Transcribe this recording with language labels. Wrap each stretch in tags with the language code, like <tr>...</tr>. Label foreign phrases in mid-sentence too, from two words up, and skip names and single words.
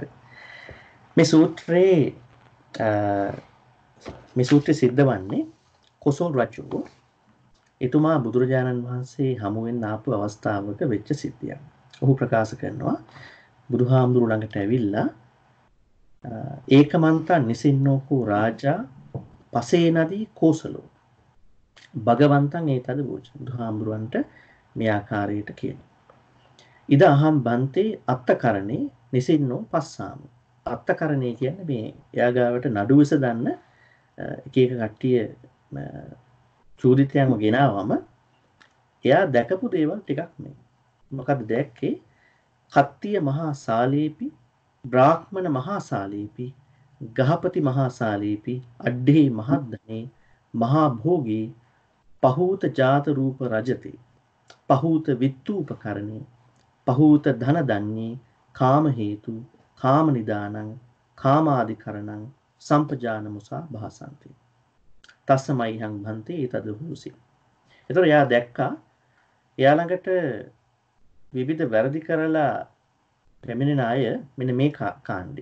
<si>මේ සූත්‍රය සිද්ධ වන්නේ කොසල් රජු එතුමා බුදුරජාණන් වහන්සේ හමු වෙන්න ආපු අවස්ථාවක වෙච්ච සිද්ධියක්. ඔහු ප්‍රකාශ කරනවා බුදුහාමුදුරු ළඟට ඇවිල්ලා</si> <pi>ඒකමන්තා නිසින්නෝකෝ රාජා පසේ නදී කෝසලෝ භගවන්තං ඒතද වූච</pi> <si>බුදුහාමුදුරන්ට මේ ආකාරයට කියනවා.</si> <pi>ඉද අහම් බන්තේ අත්තකරණේ නිසින්නෝ පස්සාම.</pi> <si>අත්තකරණේ කියන්නේ මේ එයාගාවට නඩු විසඳන්න එක එක කට්ටිය චූදිතයන්ව ගෙනාවම එයා දැකපු දේවල් ටිකක් නේ. මොකද දැක්කේ</si> <pi>කත්තිය මහා සාලීපි, බ්‍රාහ්මණ මහා සාලීපි, ගහපති මහා සාලීපි, අඩ්ඩේ මහද්දනේ, මහා භෝගී, පහූත ජාත රූප රජතේ, පහූත විත්තූපකරණේ, පහූත ධන දන්නේ, කාම හේතු, කාම නිදානං, කාමාදිකරණං, සම්පජාන මුසා භාසන්ති. තස්සමයිහං භන්තේ තද හූසි.</pi> <si>එතකොට එයා දැක්කා එයා ළඟට විවිධ වැරදි කරලා පැමිණෙන අය මෙන්න මේ කාණ්ඩේ.</si>